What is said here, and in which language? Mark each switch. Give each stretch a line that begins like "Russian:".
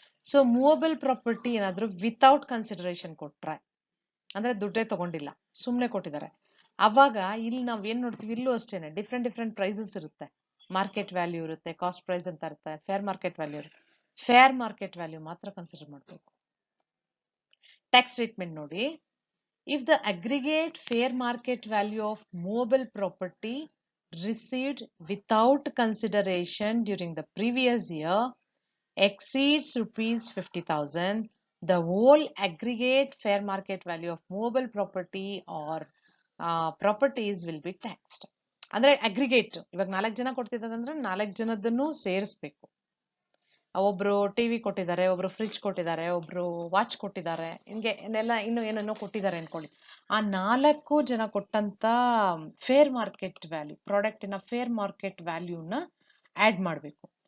Kannada: So movable property ಏನಾದ್ರು without consideration ಕೊಟ್ರೆ, ಅಂದ್ರೆ ದುಡ್ಡೇ ತಗೊಂಡಿಲ್ಲ, ಸುಮ್ನೆ ಕೊಟ್ಟಿದ್ದಾರೆ, ಅವಾಗ ಇಲ್ಲಿ ನಾವ್ ಏನ್ ನೋಡ್ತೀವಿ, ಇಲ್ಲೂ ಅಷ್ಟೇನೆ ಡಿಫ್ರೆಂಟ್ ಪ್ರೈಸಸ್ ಇರುತ್ತೆ. ಮಾರ್ಕೆಟ್ ವ್ಯಾಲ್ಯೂ ಇರುತ್ತೆ, ಕಾಸ್ಟ್ ಪ್ರೈಸ್ ಅಂತ ಇರುತ್ತೆ, ಫೇರ್ ಮಾರ್ಕೆಟ್ ವ್ಯಾಲ್ಯೂ ಇರುತ್ತೆ. ಫೇರ್ ಮಾರ್ಕೆಟ್ ವ್ಯಾಲ್ಯೂ ಮಾತ್ರ ಕನ್ಸಿಡರ್ ಮಾಡಬೇಕು. ಟ್ಯಾಕ್ಸ್ ಟ್ರೀಟ್ಮೆಂಟ್ ನೋಡಿ,
English: if the aggregate fair market value of movable property received without consideration during the previous year exceeds rupees 50,000, the whole aggregate fair market value of movable property or properties will be taxed.
Kannada: ಅಂದ್ರೆ aggregate, ಇವಾಗ 4 ಜನ ಕೊಡ್ತಿದ್ದಾರೆ, 4 ಜನದನ್ನು ಸೇರಿಸ್ಬೇಕು. ಒಬ್ರು TV ಕೊಟ್ಟಿದ್ದಾರೆ, ಒಬ್ರು fridge ಕೊಟ್ಟಿದ್ದಾರೆ, ಒಬ್ರು ವಾಚ್ ಕೊಟ್ಟಿದ್ದಾರೆ, ಹಿಂಗೆ ಇನ್ನೆಲ್ಲ ಇನ್ನು ಏನೇನೋ ಕೊಟ್ಟಿದ್ದಾರೆ ಅನ್ಕೊಳ್ಳಿ. ಆ 4 ಜನ ಕೊಟ್ಟಂತ fair market value, ಪ್ರಾಡಕ್ಟಿನ fair market ವ್ಯಾಲ್ಯೂನ add ಮಾಡಬೇಕು.